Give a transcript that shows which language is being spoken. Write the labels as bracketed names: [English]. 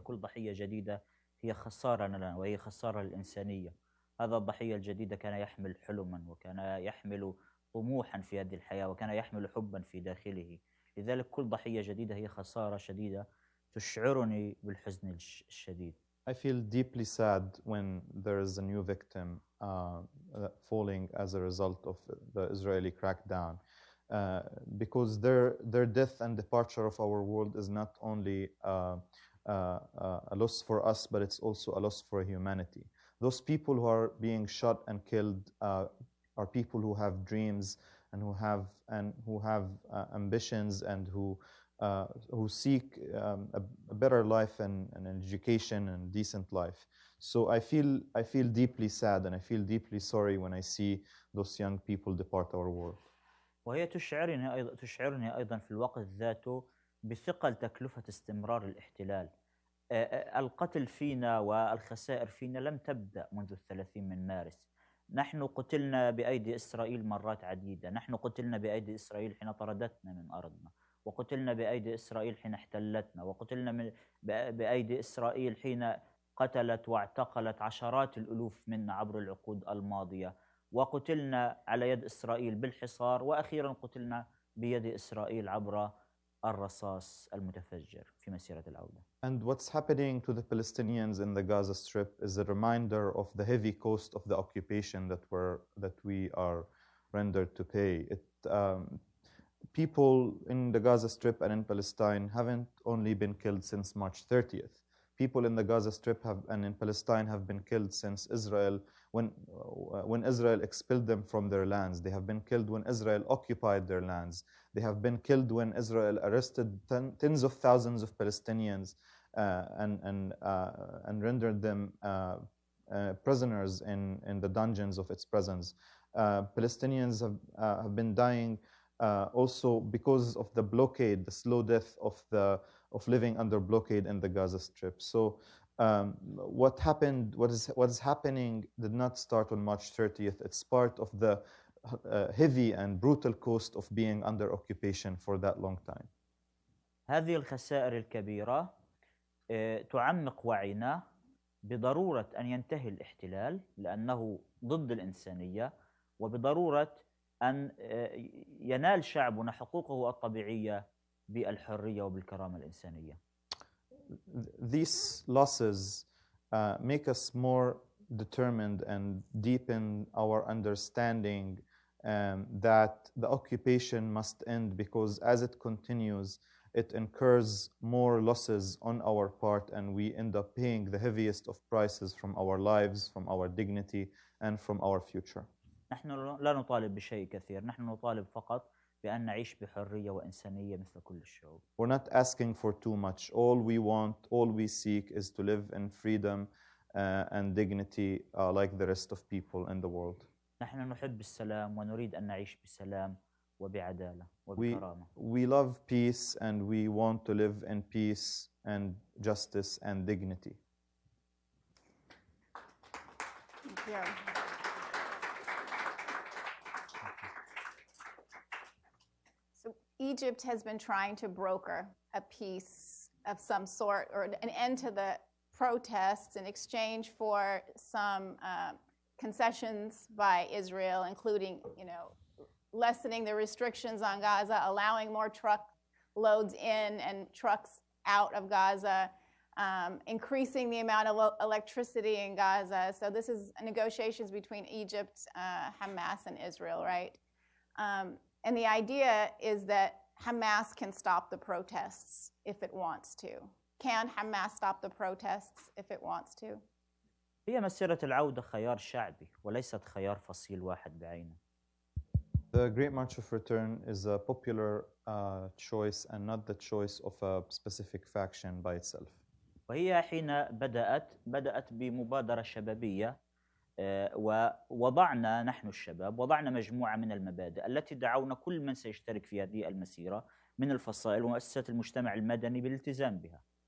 [Arabic] كل ضحية جديدة هي خسارة لنا وهي خسارة للإنسانية. هذا الضحية الجديدة كان يحمل حلما وكان يحمل طموحا في هذه الحياة وكان يحمل حبا في داخله. لذلك كل ضحية جديدة هي خسارة شديدة تشعرني بالحزن الشديد. [English] I feel deeply sad when there is a new victim falling as a result of the Israeli crackdown. Because their death and departure of our world is not only a loss for us, but it's also a loss for humanity. Those people who are being shot and killed are people who have dreams and who have ambitions and who seek a better life and an education and decent life. So I feel deeply sad and I feel deeply sorry when I see those young people depart our world. [Arabic] وهي تشعرني أيضا في الوقت ذاته بثقل تكلفة استمرار الاحتلال. القتل فينا والخسائر فينا لم تبدأ منذ 30 من مارس. نحن قتلنا بأيدي إسرائيل مرات عديدة. نحن قتلنا بأيدي إسرائيل حين طردتنا من أرضنا، وقتلنا بأيدي إسرائيل حين احتلتنا، وقتلنا بأيدي إسرائيل حين قتلت واعتقلت عشرات الألوف منا عبر العقود الماضية، وقتلنا على يد إسرائيل بالحصار، وأخيرا قتلنا بيد إسرائيل عبر الرصاص المتفجر في مسيرة العودة. [English] And what's happening to the Palestinians in the Gaza Strip is a reminder of the heavy cost of the occupation that we are rendered to pay. People in the Gaza Strip and in Palestine haven't only been killed since March 30th. People in the Gaza Strip and in Palestine have been killed since Israel, when Israel expelled them from their lands. They have been killed when Israel occupied their lands. They have been killed when Israel arrested tens of thousands of Palestinians and rendered them prisoners in the dungeons of its prisons. Palestinians have been dying also because of the blockade, the slow death of living under blockade in the Gaza Strip. So what is happening did not start on March 30th. It's part of the heavy and brutal cost of being under occupation for that long time. [Arabic] هذه الخسائر الكبيرة تعمق وعينا بضرورة أن ينتهي الاحتلال لأنه ضد الإنسانية، وبضرورة أن ينال شعبنا حقوقه الطبيعية بالحرية وبالكرامة الإنسانية. [English] These losses make us more determined and deepen our understanding that the occupation must end, because as it continues, it incurs more losses on our part, and we end up paying the heaviest of prices from our lives, from our dignity, and from our future. [Arabic] نحن لا نطالب بشيء كثير، نحن نطالب فقط بأن نعيش بحرية وإنسانية مثل كل الشعوب. [English] We're not asking for too much. All we want, all we seek is to live in freedom and dignity like the rest of people in the world. [Arabic] نحن نحب السلام ونريد أن نعيش بسلام وبعدالة وبكرامة. [English] We love peace and we want to live in peace and justice and dignity. Thank you. So Egypt has been trying to broker a peace of some sort or an end to the protests in exchange for some concessions by Israel, including, lessening the restrictions on Gaza, allowing more truck loads in and trucks out of Gaza, increasing the amount of electricity in Gaza. So this is negotiations between Egypt, Hamas, and Israel, right? And the idea is that Hamas can stop the protests if it wants to. Can Hamas stop the protests if it wants to? [Arabic] هي مسيرة العودة خيار شعبي وليست خيار فصيل واحد بعينه. [English] The Great March of Return is a popular choice and not the choice of a specific faction by itself. [Arabic] وهي حين بدأت بمبادرة شبابية، ووضعنا نحن الشباب وضعنا مجموعة من المبادئ التي دعونا كل من سيشترك في هذه المسيرة من الفصائل ومؤسسات المجتمع المدني بالالتزام بها.